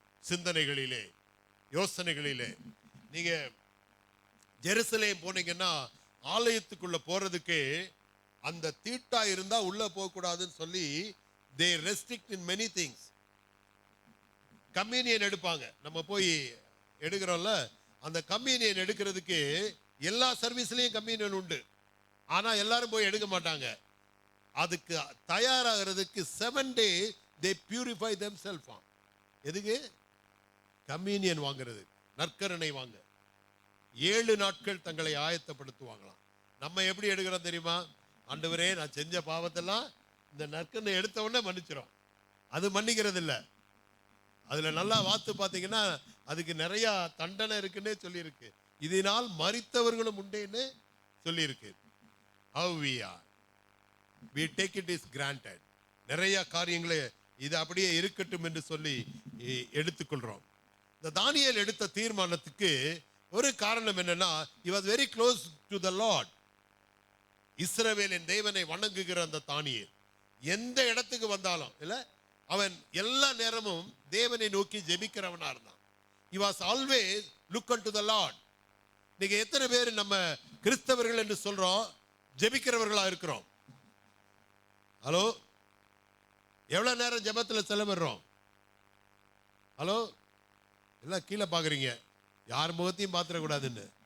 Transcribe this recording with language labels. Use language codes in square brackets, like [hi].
[ta] சிந்தனைகளிலே, யோசனைகளிலே. நீங்க ஜெருசலேம் போனீங்கன்னா ஆலயத்துக்குள்ள போறதுக்கு அந்த தீட்டா இருந்தா உள்ள போக கூடாதுன்னு சொல்லி [en] they restrict in many things. [ta] Communion எடுப்பாங்க. நம்ம போய் எடுக்கிறோம்ல, அந்த கம்யூனியன் எடுக்கிறதுக்கு எல்லா சர்வீஸ்லயும் கம்யூனியன் உண்டு. ஆனா எல்லாரும் போய் எடுக்க மாட்டாங்க. அதுக்கு தயாராகிறதுக்கு [en] 7 days they purify themselves. [ta] எதுக்கு? கம்யூனியன் வாங்குறது, நற்கருணை வாங்க 7 நாட்கள் தங்களை ஆயத்தப்படுத்துவாங்களாம். நம்ம எப்படி எடுக்கிறோம் தெரியுமா? ஆண்டவரே, நான் செஞ்ச பாவத்தெல்லாம் இந்த நற்கருணை எடுத்த உடனே மன்னிச்சிடும். அது மன்னிக்கிறது இல்லை. அதுல நல்லா வாத்து பார்த்தீங்கன்னா, அதுக்கு நிறைய தண்டனை இருக்குன்னே சொல்லியிருக்கு. இதனால் மரித்தவர்களும் உண்டேன்னு சொல்லியிருக்கு. [en] How we take it is granted. [ta] நிறைய காரியங்களை இது அப்படியே இருக்கட்டும் என்று சொல்லி எடுத்துக்கொள்றோம். இந்த தானியேல் எடுத்த தீர்மானத்துக்கு ஒரு காரணம் என்னன்னா, [en] he was very close to the Lord. [ta] இஸ்ரவேலின் தேவனை வணங்குகிற அந்த தானியேல் எந்த இடத்துக்கு வந்தாலும் இல்ல, அவன் எல்லா நேரமும் தேவனை நோக்கி ஜெபிக்கிறவனா இருந்தான். [en] he was always look unto the Lord. [ta] நீங்க எத்தனை பேர் நம்ம கிறிஸ்தவர்கள் என்று சொல்றோம், ஜெபிக்கிறவர்களா இருக்கிறோம்? ஹலோ, எவ்வளவு நேரம் ஜெபத்தில் செலவிடுறோம்? ஹலோ, எல்லாம் கீழே பாக்குறீங்க, யார் முகத்தையும் பாத்திரக்கூடாதுன்னு.